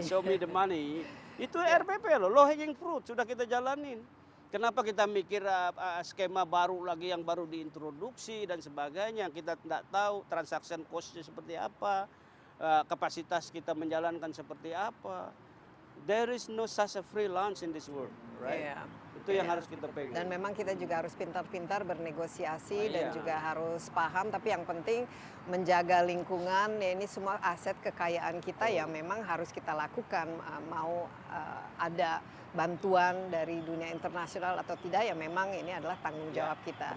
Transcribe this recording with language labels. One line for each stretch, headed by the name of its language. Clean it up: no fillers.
English: show me the money.
Indonesian: Itu RPP loh,
English: low hanging fruit
Indonesian: sudah kita jalanin. Kenapa kita mikir skema baru lagi yang baru diintroduksi dan sebagainya, kita tidak tahu transaction cost-nya seperti apa, kapasitas kita menjalankan seperti apa.
English: There is no such a free lunch in this world, right?
Indonesian: Iya. Itu yang Iya. harus kita pegang. Dan memang kita juga harus pintar-pintar bernegosiasi dan Iya. juga harus paham, tapi yang penting menjaga lingkungan, ya ini semua aset kekayaan kita yang memang harus kita lakukan, mau ada bantuan dari dunia internasional atau tidak, ya memang ini adalah tanggung jawab kita.